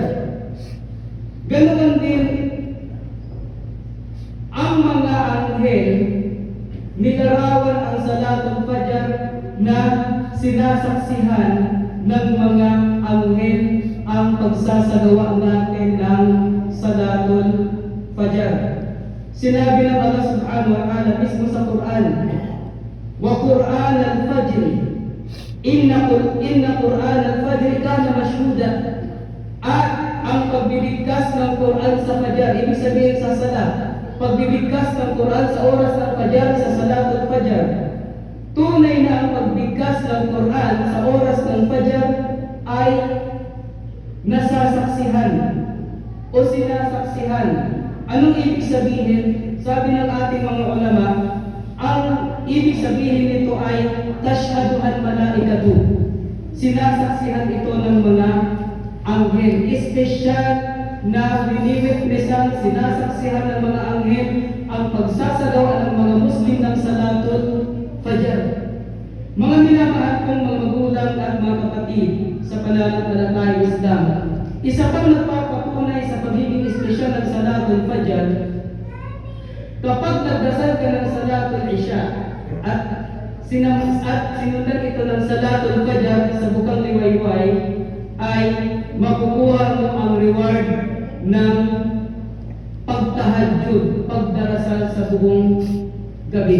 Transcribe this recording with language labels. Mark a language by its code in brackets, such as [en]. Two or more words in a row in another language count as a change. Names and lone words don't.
[tl] Ganoon din ang mga anghel, nilarawan ang Salatul Fajr na sinasaksihan ng mga anghel ang pagsasagawa natin ng Salatul Fajr. Sinabi ng Allah [ar] سبحانه وتعالى [tl] mismo sa Quran, [ar] وقرآن الفجر إن قرآن الفجر كان مشهودا. [tl] At ang pagbibigkas ng Quran sa Fajr, ibig sabihin sa salat, pagbibigkas ng Quran sa oras ng Fajr, sa salatul Fajr, tunay na ang pagbigkas ng Quran sa oras ng Fajr ay nasasaksihan o sinasaksihan. Anong ibig sabihin? Sabi ng ating mga ulama, ang ibig sabihin nito ay [ar] تشهد الملائكة. [tl] Sinasaksihan ito ng mga anghel. Espesyal na binibignesan, sinasaksihan ng mga anghel ang pagsasagawa ng mga Muslim ng salatul Fajr. Mga minamahal kong mga magulang at mga kapatid sa pananampalatayang Islam, isa pang nagpapatunay sa pagiging espesyal ng salatul Fajr, kapag nagdasal ka ng salatul Isha at sinundan ito ng salatul Fajr sa bukang liwayway, ay makukuha mo ang reward ng pagtahajjud, pagdarasal sa buong gabi.